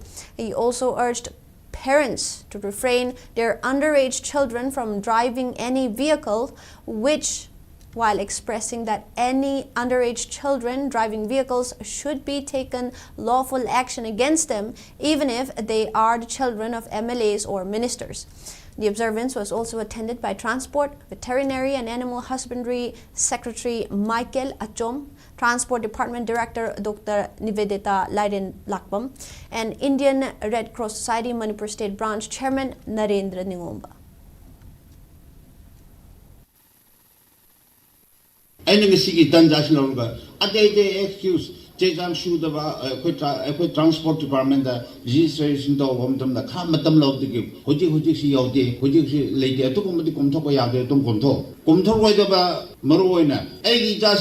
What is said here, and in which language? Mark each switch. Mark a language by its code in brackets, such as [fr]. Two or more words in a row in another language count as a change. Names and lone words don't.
[en] He also urged parents to refrain their underage children from driving any vehicle, while expressing that any underage children driving vehicles should be taken lawful action against them, even if they are the children of MLAs or ministers. The observance was also attended by Transport, Veterinary and Animal Husbandry Secretary Michael Achom, Transport Department Director Dr. Nivedita Laiden Lakbam, and Indian Red Cross Society Manipur State Branch Chairman Narendra Ningomba. [mni] ꯑꯩꯅ ꯉꯁꯤꯒꯤ ꯇꯟꯖꯥꯁꯤ ꯂꯧꯔꯒ ꯑꯇꯩ ꯑꯦꯛꯁꯀ꯭ꯌꯨꯁ ꯆꯦ ꯆꯥꯡ ꯁꯨꯗꯕ ꯑꯩꯈꯣꯏ [en] transport department registration [mni] ꯇꯧꯕ ꯃꯇꯝꯗ ꯈꯔ ꯃꯇꯝ ꯂꯧꯕꯗꯒꯤ ꯍꯧꯖꯤꯛꯁꯤ ꯌꯧꯗꯦ ꯍꯧꯖꯤꯛꯁꯤ ꯂꯩꯇꯦ ꯑꯗꯨꯒꯨꯝꯕꯗꯤ ꯀꯣꯝꯊꯣꯛꯄ ꯌꯥꯗꯦ ꯑꯗꯨꯝ ꯀꯣꯝꯊꯣꯛꯔꯣꯏꯗꯕ ꯃꯔꯨꯑꯣꯏꯅ ꯑꯩꯒꯤ ꯏꯆꯥꯁꯤ